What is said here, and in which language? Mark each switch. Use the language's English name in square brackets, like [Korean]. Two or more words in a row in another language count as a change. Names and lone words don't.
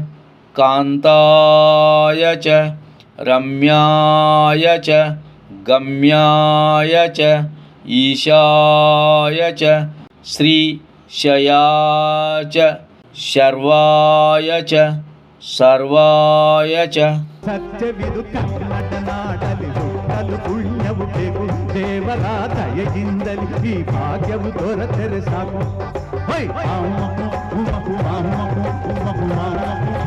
[Sanskrit] కాంతాయ చ రమ్యాయ చ గమ్యాయ చ ఈశాయ చ శ్రీశయాయ చ శర్వాయ చ సర్వాయ చ [Kannada] ಸತ್ಯವಿದು ಕನ್ನಡನಾಡಲಿ ಹುಟ್ಟಲು ಪುಣ್ಯವು ಬೇಕು ದೇವರ ದಯೆಯಿಂದಲಿ ಈ ಭಾಗ್ಯವು ದೊರೆತರೆ ಸಾಕು.